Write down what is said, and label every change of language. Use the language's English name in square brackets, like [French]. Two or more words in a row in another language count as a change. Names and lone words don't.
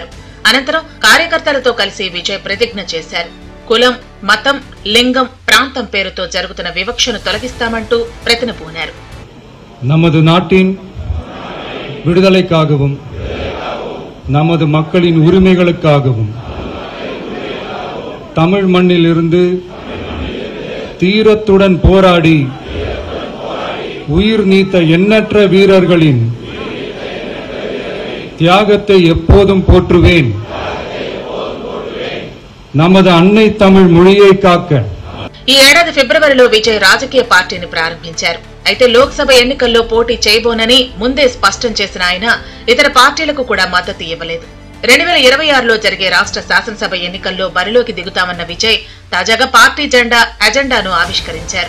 [Telugu] అనంతరం కార్యకర్తలతో కలిసి విజయ్ ప్రతిజ్ఞ చేశారు. కులం, మతం, లింగం, ప్రాంతం పేరుతో జరుగుతున్న వివక్షను తొలగిస్తామంటూ ప్రతినబూనారు. [Tamil] நமது நாட்டின் விடுதலைக்காகவும் நமது மக்களின் உரிமைகளுக்காகவும் தமிழ் மண்ணிலிருந்து தீரத்துடன் போராடி உயிர் நீத்த எண்ணற்ற வீரர்களின் தியாகத்தை எப்போதும் போற்றுவேன். நமது அன்னை தமிழ் மொழியை காக்க. [Telugu] ఈ ఏడాది ఫిబ్రవరిలో విజయ్ రాజకీయ పార్టీని ప్రారంభించారు. అయితే లోక్సభ ఎన్నికల్లో పోటీ చేయబోనని ముందే స్పష్టం చేసిన ఆయన ఇతర పార్టీలకు కూడా మద్దతు ఇవ్వలేదు. 2026లో జరిగే రాష్ట్ర శాసనసభ ఎన్నికల్లో బరిలోకి దిగుతామన్న విజయ్ తాజాగా పార్టీ అజెండాను ఆవిష్కరించారు.